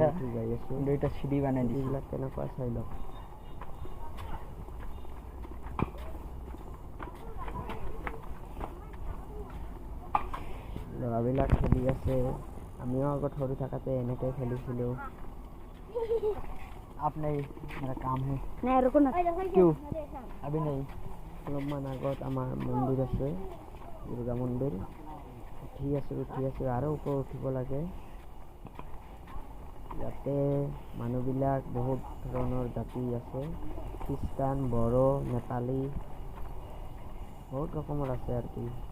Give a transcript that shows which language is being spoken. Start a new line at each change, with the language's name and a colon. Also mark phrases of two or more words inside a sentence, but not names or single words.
Assamese: যাই আছোঁ, কিন্তু এটা সিঁড়ি বানাই দিছে। সিঁড়িবিলাক কেনেকুৱা চাই লওক। ল'ৰাবিলাক খেলি আছে, আমিও আগত সৰু থাকোঁতে এনেকৈ খেলিছিলোঁ।
Hindi: आप नहीं, मेरा काम है। नहीं रुको ना। क्यों? अभी नहीं।
Assamese: অলপমান আগত আমাৰ মন্দিৰ আছে, দুৰ্গা মন্দিৰ। উঠি আছোঁ আৰু ওপৰত উঠিব লাগে। ইয়াতে মানুহবিলাক বহুত ধৰণৰ জাতি আছে, খ্ৰীষ্টান, বড়ো, নেপালী, বহুত ৰকমৰ আছে আৰু কি।